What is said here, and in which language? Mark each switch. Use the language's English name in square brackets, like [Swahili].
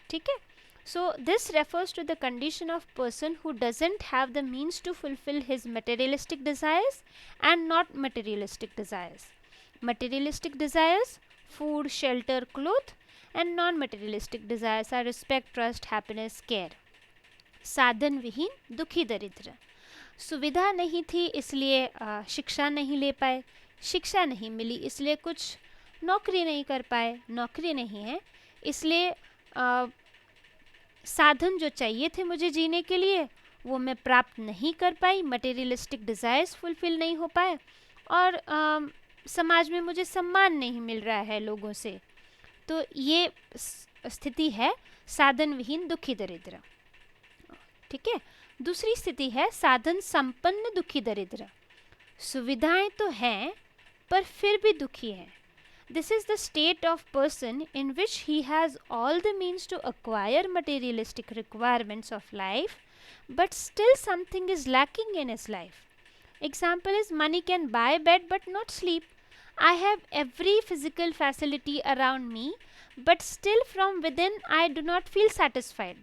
[Hindi] ठीक है, [English] so this refers to the condition of person who doesn't have the means to fulfill his materialistic desires and not materialistic desires. Materialistic desires, food, shelter, cloth, and non-materialistic desires are respect, trust, happiness, care. [Hindi] साधन विहीन दुखी दरिद्र. सुविधा नहीं थी इसलिए शिक्षा नहीं ले पाए, शिक्षा नहीं मिली इसलिए कुछ नौकरी नहीं कर पाए, नौकरी नहीं है इसलिए साधन जो चाहिए थे मुझे जीने के लिए वो मैं प्राप्त नहीं कर पाई, [English] materialistic desires fulfil [Hindi] नहीं हो पाए और समाज में मुझे सम्मान नहीं मिल रहा है लोगों से. तो ये स्थिति है साधन विहीन दुखी दरिद्र. ठीक है, दूसरी स्थिति है साधन संपन्न दुखी दरिद्र. सुविधाएं तो हैं पर फिर भी दुखी है. [English] This is the state of person in which he has all the means to acquire materialistic requirements of life, but still something is lacking in his life. Example is money can buy bed but not sleep. I have every physical facility around me, but still from within I do not feel satisfied.